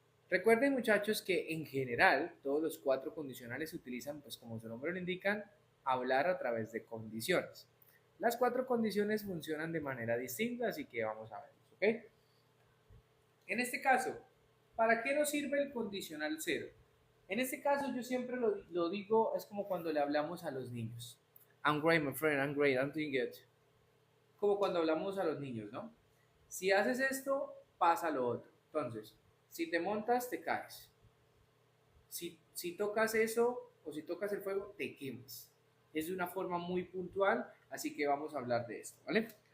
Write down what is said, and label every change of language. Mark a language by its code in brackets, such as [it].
[es] Recuerden, muchachos, que en general todos los cuatro condicionales se utilizan, pues como su nombre lo indican, hablar a través de condiciones. Las cuatro condiciones funcionan de manera distinta, así que vamos a ver, ¿ok? En este caso, ¿para qué nos sirve el condicional cero? En este caso yo siempre lo digo, es como cuando le hablamos a los niños. [en] I'm great, my friend, I'm great, I'm doing good. [es] Como cuando hablamos a los niños, ¿no? Si haces esto, pasa lo otro. Entonces, si te montas, te caes. Si tocas eso o si tocas el fuego, te quemas. Es de una forma muy puntual, así que vamos a hablar de esto, ¿vale?